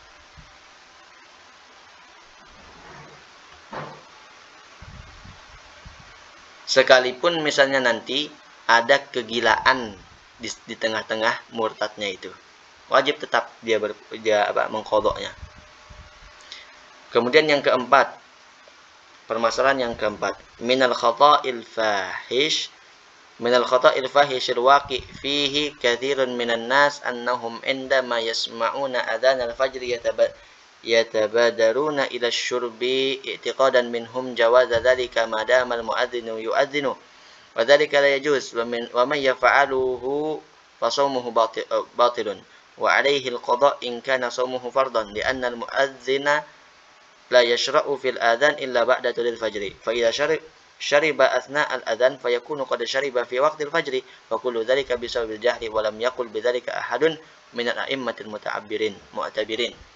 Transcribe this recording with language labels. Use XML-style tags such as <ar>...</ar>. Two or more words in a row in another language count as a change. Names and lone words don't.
<id>Sekalipun misalnya nanti ada kegilaan di tengah-tengah murtadnya itu, wajib tetap dia mengqadhanya. Kemudian yang keempat, permasalahan yang keempat,</id> <ar>من الخطأ الفاحش الواقع فيه كثير من الناس أنهم عندما يسمعون أذان الفجر يتبادرون إلى الشرب اعتقادا منهم جواز ذلك ما دام المؤذن يؤذن وذلك لا يجوز ومن يفعله فصومه باطل وعليه القضاء إن كان صومه فرضا لأن المؤذن لا يشرع في الأذان إلا بعد طلوع الفجر فإذا شرب أثناء الأذان فيكون قد شرب في وقت الفجر فكل ذلك بسبب الجهل ولم يقل بذلك أحد من الأئمة المعتبرين.</ar>